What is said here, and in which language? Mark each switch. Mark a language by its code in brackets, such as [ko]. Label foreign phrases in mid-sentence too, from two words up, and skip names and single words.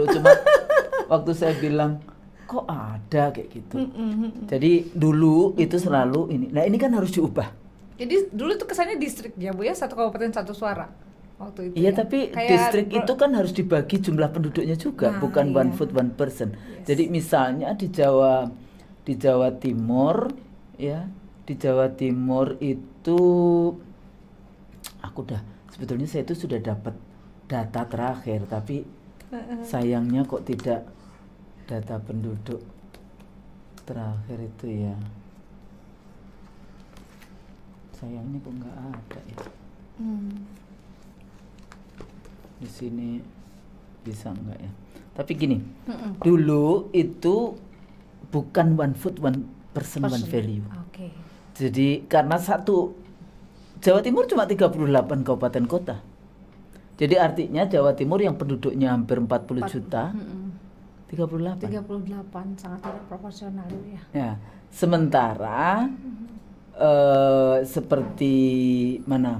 [id] Cuma waktu saya bilang kok ada kayak gitu. Jadi dulu itu selalu ini. Nah, ini kan harus diubah. Jadi dulu tuh kesannya distrik ya Bu ya, satu kabupaten satu suara. Waktu itu iya ya. Tapi kayak distrik itu kan harus dibagi jumlah penduduknya juga, bukan [en] one vote one person. [id] Jadi misalnya di Jawa Timur ya, di Jawa Timur itu sebetulnya saya itu sudah dapat data terakhir, tapi sayangnya kok tidak data penduduk terakhir itu ya. Sayangnya kok nggak ada ya. Di sini bisa enggak ya? Tapi gini, dulu itu bukan [en] one food one person one value. [id] Jadi karena Jawa Timur cuma 38 kabupaten kota. Jadi artinya Jawa Timur yang penduduknya hampir 40 juta, 38 sangat tidak proporsional ya. Ya, sementara seperti mana?